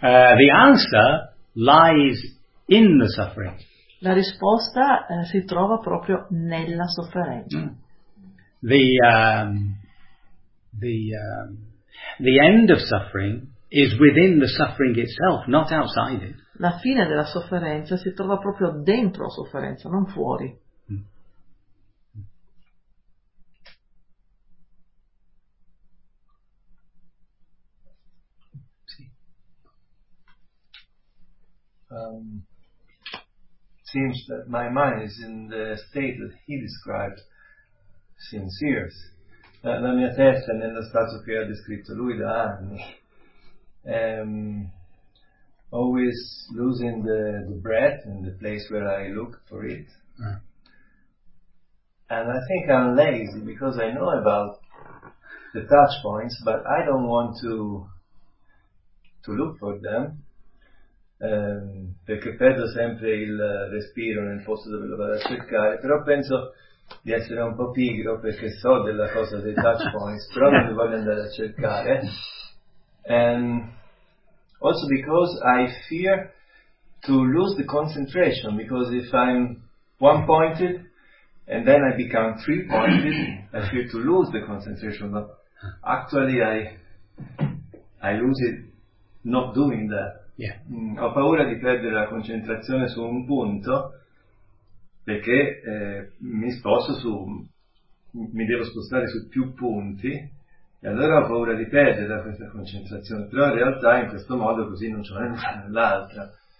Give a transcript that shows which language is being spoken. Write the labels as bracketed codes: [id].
[en] The answer lies in the suffering. [it] La risposta si trova proprio nella sofferenza. [en] The end of suffering is within the suffering itself, not outside it. [it] La fine della sofferenza si trova proprio dentro la sofferenza, non fuori. [en] seems that my mind is in the state that he described since years. [it] La mia testa è nello stato che ha descritto lui da anni. [en] Always losing the breath in the place where I look for it. And I think I'm lazy because I know about the touch points, but I don't want to look for them. [it] Perché perdo sempre il respiro nel posto dove lo vado a cercare, però penso di essere un po' pigro perché so della cosa dei touch points, però non li voglio andare a cercare. [en] And also because I fear to lose the concentration, because if I'm one pointed and then I become three pointed, I fear to lose the concentration, but actually I lose it not doing that. Yeah. [it] Ho paura di perdere la concentrazione su un punto perché mi devo spostare su più punti e allora ho paura di perdere questa concentrazione, però in realtà in questo modo così non c'è nessuna nell'altra.